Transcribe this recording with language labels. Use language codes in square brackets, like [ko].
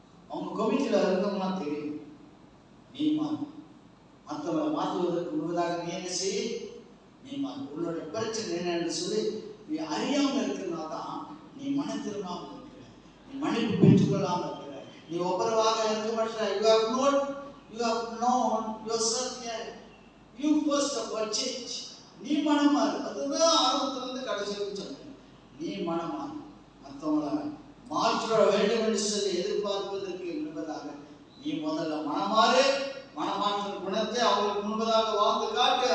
[ta] அவங்க கமிட்டியில இருக்கவங்களாம் தெரியும். நீ மாறு. மற்றவங்களை மாற்றுவதற்கு முன்பதாக நீ என்ன செய்ய? நீ மாறு. உன்னோட பிரச்சனை என்னன்னு சொல்லி நீ அறியாமல் இருக்கிறனால தான் நீ மன திரும்பாமல் இருக்கிற, நீ மன்னிப்பு பெற்றுக்கொள்ளாமல் இருக்கிற, நீ ஒப்புரவாக இருக்க மாட்டேற. [en] You have known yourself yet. You first of all change. [ta] நீ மனமாறு. அதுதான் ஆரம்பத்திலிருந்து கடைசி வரைக்கும் சொன்னேன். நீ மனமாறு. மற்றவங்களை மாற்ற வேண்டும் என்று சொல்லி எதிர்பார்ப்பதற்கு முன்பதாக நீ முதல்ல மனமாறு. மனமாற்ற குணத்தை அவங்களுக்கு முன்பதாக வாழ்ந்து காட்டு.